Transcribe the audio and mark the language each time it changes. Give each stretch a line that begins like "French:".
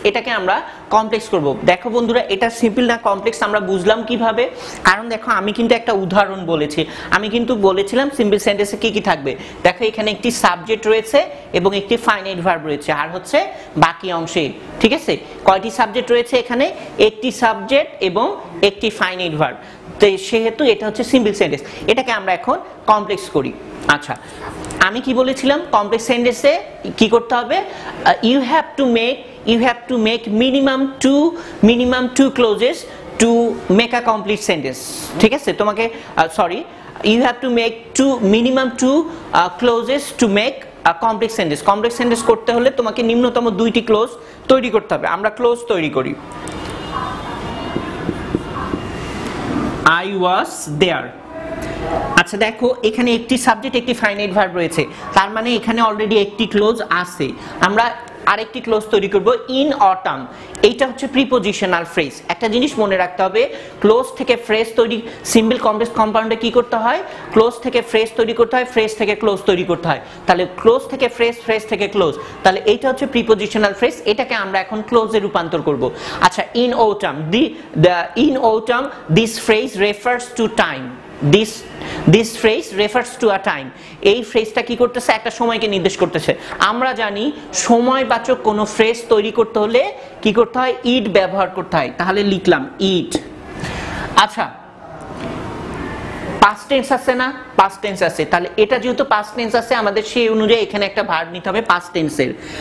Bangla: এটাকে আমরা কমপ্লেক্স করব। দেখো বন্ধুরা, এটা সিম্পল না কমপ্লেক্স আমরা বুঝলাম কিভাবে, কারণ দেখো আমি কিন্তু একটা উদাহরণ বলেছি। আমি কিন্তু বলেছিলাম সিম্পল সেন্টেন্সে কি কি থাকবে। দেখো এখানে একটি সাবজেক্ট রয়েছে এবং একটি ফাইনাইট ভার্ব রয়েছে, আর হচ্ছে বাকি অংশে, ঠিক আছে, কয়টি সাবজেক্ট রয়েছে এখানে, একটি সাবজেক্ট এবং একটি ফাইনাইট ভার্ব। তো সেহেতু এটা হচ্ছে সিম্পল সেন্টেন্স। এটাকে আমরা এখন কমপ্লেক্স করি। আচ্ছা, আমি কি বলেছিলাম, কমপ্লেক্স সেন্টেন্সে কি করতে হবে,
English: you have to make minimum two clauses to make a complete sentence।
Bangla: ঠিক আছে, তোমাকে
English: you have to make minimum two clauses to make a complex sentence।
Bangla: Complex sentence করতে হলে তোমাকে নিম্নতম 2টি ক্লোজ তৈরি করতে হবে। আমরা ক্লোজ তৈরি করি,
English: I was there।
Bangla: আচ্ছা দেখো এখানে একটি সাবজেক্ট একটি ফাইনাইট ভার্ব রয়েছে, তার মানে এখানে অলরেডি একটি ক্লোজ আছে। আমরা আরেকটি ক্লোজ তৈরি করব ইন অটাম। এইটা হচ্ছে প্রিপোজিশনাল ফ্রেজ। একটা জিনিস মনে রাখতে হবে, ক্লোজ থেকে ফ্রেজ তৈরি, সিম্পল কমপ্লেক্স কম্পাউন্ডে কি করতে হয়, ক্লোজ থেকে ফ্রেজ তৈরি করতে হয়, ফ্রেজ থেকে ক্লোজ তৈরি করতে হয়। তাহলে ক্লোজ থেকে ফ্রেজ, ফ্রেজ থেকে ক্লোজ, তাহলে এইটা হচ্ছে প্রিপোজিশনাল ফ্রেজ। এটাকে আমরা এখন ক্লোজে রূপান্তর করব। আচ্ছা
English: In autumn, in autumn this phrase refers to time. This phrase refers to a time.
Bangla: এই ফ্রেজটা কি করতেছে, একটা সময়কে নির্দেশ করতেছে। আমরা জানি সময়বাচক কোন ফ্রেজ তৈরি করতে হলে কি করতে হয়, ইট ব্যবহার করতে হয়। তাহলে লিখলাম ইট। আচ্ছা পাস্ট টেন্স আছে না, পাস্ট টেন্স আছে, তাহলে এটা যেহেতু পাস্ট টেন্স আছে আমাদের সেই অনুযায়ী এখানে একটা ভার্ব নিতে হবে পাস্ট টেন্সের।